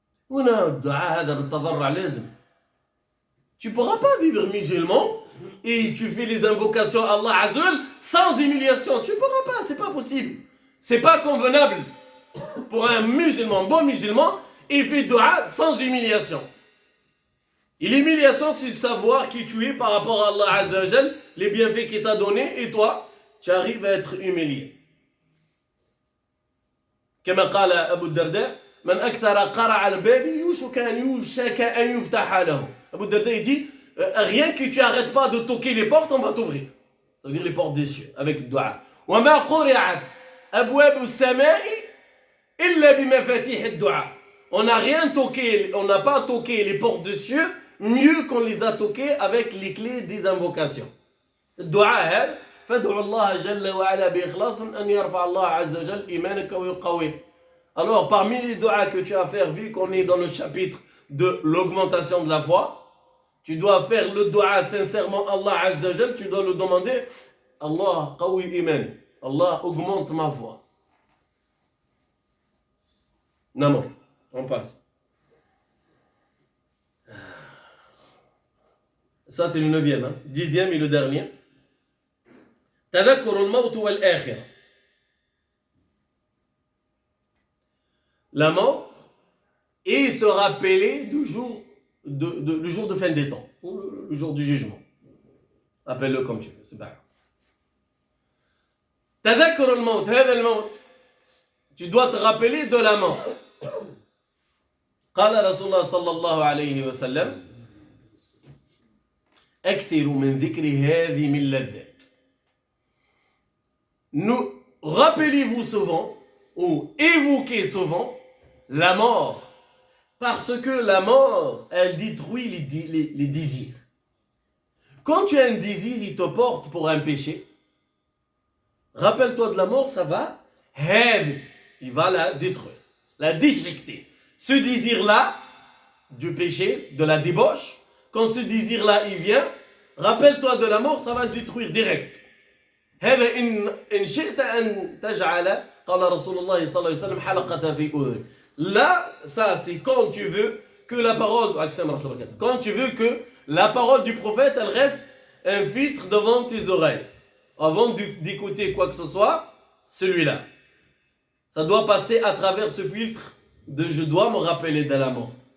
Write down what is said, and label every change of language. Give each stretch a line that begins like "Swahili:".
Arabic: هنا الدعاء هذا بالتضرع لازم.
French: Tu ne pourras pas vivre musulman et tu fais les invocations à Allah Azza wa Jal sans humiliation. Tu ne pourras pas, c'est pas possible. C'est pas convenable pour un musulman, bon musulman, il fait dua sans humiliation. Et l'humiliation, c'est savoir qui tu es par rapport à Allah Azza wa Jal, les bienfaits qu'il t'a donnés, et toi, tu arrives à être humilié.
Arabic: كما قال أبو الدرداء من أكثر قرع الباب يوشك أن يفتح له.
French: Abu Darda il dit rien que tu arrêtes pas de toquer les portes, on va t'ouvrir. Ça veut dire les portes des cieux avec le dua.
Arabic: وما قرعت أبواب السماء إلا بمفاتيح الدعاء.
French: On n'a rien toqué, on n'a pas toqué les portes des cieux mieux qu'on les a toquées avec les clés des invocations.
Arabic: الدعاء هذا فادعوا الله جل وعلا بإخلاص أن يرفع الله عز وجل إيمانك ويقويه.
French: Alors parmi les doigts que tu as à faire, vu qu'on est dans le chapitre de l'augmentation de la foi, tu dois faire le doigt sincèrement Allah Azza wa Jal, tu dois le demander
Arabic: Allah qawi iman,
French: Allah augmente ma foi. Non, on passe. Ça c'est le 9e, hein. 10e et le dernier.
Arabic: تذكر الموت والآخرة.
French: La mort et se rappeler du jour le jour de fin des temps, ou le jour du jugement. Appelle-le comme tu veux, c'est pas grave.
Arabic: تذكر الموت, هذا الموت.
French: Tu dois te rappeler de la mort.
Arabic: قال رسول الله صلى الله عليه وسلم أكثر من ذكر هذه من لذات.
French: nous rappelez-vous souvent, ou évoquez souvent, la mort. Parce que la mort, elle détruit les désirs. Quand tu as un désir, il te porte pour un péché. Rappelle-toi de la mort, ça va. Il va la détruire, la déchiqueter. Ce désir-là, du péché, de la débauche, quand ce désir-là, il vient, rappelle-toi de la mort, ça va le détruire direct.
Arabic: هذا إن شئت أن تجعل قال رسول الله صلى الله عليه وسلم حلقة في أذنك.
French: Là, ça c'est quand tu veux que la parole, quand tu veux que la parole du prophète, elle reste un filtre devant tes oreilles. Avant d'écouter quoi que ce soit, celui-là. Ça doit passer à travers ce filtre de je dois me rappeler de la mort.